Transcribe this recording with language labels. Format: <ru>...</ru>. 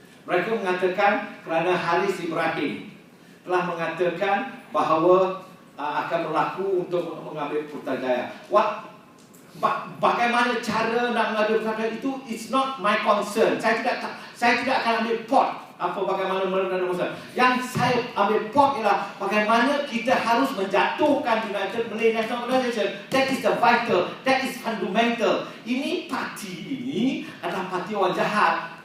<ms>Mereka mengatakan kerana Haris Ibrahim telah mengatakan bahawa akan berlaku untuk mengambil Putrajaya. Bagaimana cara nak mengambil Putrajaya itu</ms> <en>it's not my concern.</en> <ms>Saya tidak akan ambil pot bagaimana mengambil Putrajaya. Yang saya ambil pot ialah bagaimana kita harus menjatuhkan United Malay National Organisation.</ms> <en>That is the vital, that is fundamental.</en> <ms>Ini parti ini adalah parti orang jahat.</ms>